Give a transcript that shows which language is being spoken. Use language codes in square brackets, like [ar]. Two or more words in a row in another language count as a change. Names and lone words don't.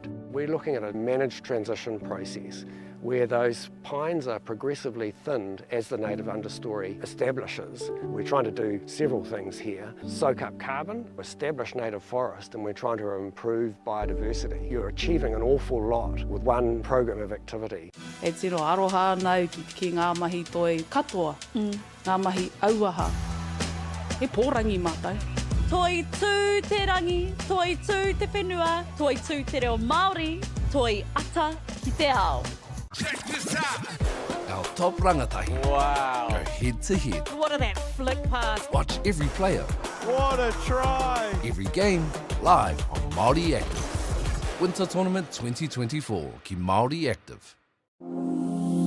[en] We're looking at a managed transition process where those pines are progressively thinned as the native understory establishes. We're trying to do several things here. Soak up carbon, establish native forest, and we're trying to improve biodiversity. You're achieving an awful lot with one program of activity. [mi] E tiro aroha nau ki ngā mahi toi katoa, ngā mahi auaha. He pōrangi mātai. Toi tū te rangi, toi tū te whenua, toi tū te reo Māori, toi ata ki te ao. [en] Check this out. Our top rangatahi. Wow. Go head to head. What a that flick pass. Watch every player. What a try. Every game live on Māori Active. Winter Tournament 2024 ki Māori Active.